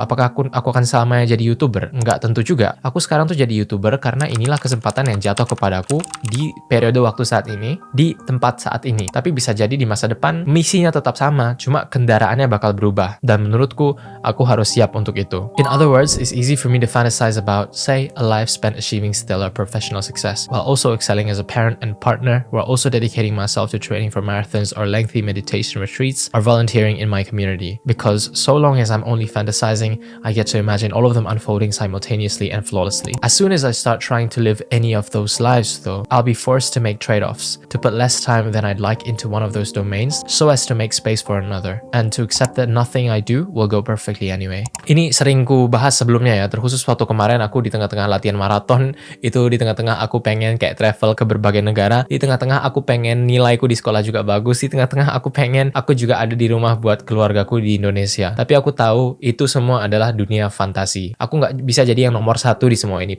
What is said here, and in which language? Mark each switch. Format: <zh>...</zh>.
<id>Apakah aku akan selamanya jadi YouTuber? Enggak tentu juga. Aku sekarang tuh jadi YouTuber karena inilah kesempatan yang jatuh kepadaku di periode waktu saat ini, di tempat saat ini. Tapi bisa jadi di masa depan misinya tetap sama, cuma kendaraannya bakal berubah. Dan menurutku, aku harus siap untuk itu.</id> <en>In other words, it's easy for me to fantasize about, say, a life spent achieving stellar professional success, while also excelling as a parent and partner, while also dedicating myself to training for marathons or lengthy meditation retreats or volunteering in my community. Because so long as I'm only fantasizing, I get to imagine all of them unfolding simultaneously and flawlessly. As soon as I start trying to live any of those lives though, I'll be forced to make trade-offs, to put less time than I'd like into one of those domains so as to make space for another, and to accept that nothing I do will go perfectly anyway.</en> <id>Ini sering ku bahas sebelumnya ya, terkhusus waktu kemarin aku di tengah-tengah latihan maraton, itu di tengah-tengah aku pengen kayak travel ke berbagai negara, di tengah-tengah aku pengen nilaiku di sekolah juga bagus, di tengah-tengah aku pengen aku juga ada di rumah buat keluargaku di Indonesia. Tapi aku tahu itu semua adalah dunia fantasi. Aku nggak bisa jadi yang nomor satu di semua ini.</id>